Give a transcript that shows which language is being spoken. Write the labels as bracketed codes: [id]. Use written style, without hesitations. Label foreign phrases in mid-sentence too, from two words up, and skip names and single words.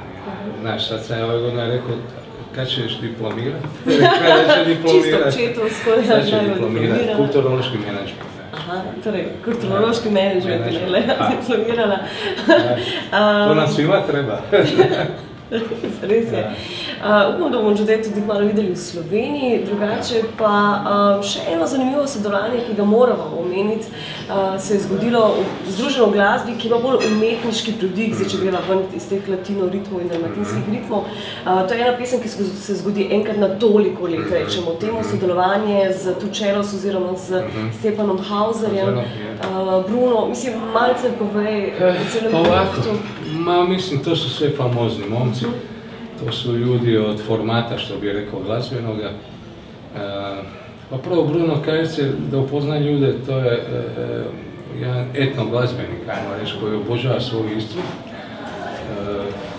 [hr] Znaš, sad sam ove godine rekao, kad ćeš diplomirati? Kada će diplomirati? Čisto četovsko, ja znaju diplomirati. Kulturološki menadžment. [sl] Aha, torej, kulturološki menadžment je Lea diplomirala. [hr] To nam svima treba. [sl] Res je. Upam, da bomo Judet tudi malo videli v Sloveniji, drugače pa še eno zanimivo sodelovanje, ki ga moramo omeniti, se je zgodilo v Združeno glasbi, ki ima bolj umetniški prodih, zdaj če greva ven iz teh latino ritmov in dalmatinskih ritmov. To je ena pesem, ki se zgodi enkrat na toliko let, rečemo temu, sodelovanje z Tučelos oziroma z Stepanom Hauserjem. Bruno, mislim, malce povej o celem projektu. [hr] Mislim, to su sve famozni momci. To su ljudi od formata, što bi rekao, glazbenoga. Pa prvo Bruno kaže da upozna ljude, to je jedan etno glazbenik, ajmo reći, koji obožava svoju Istru.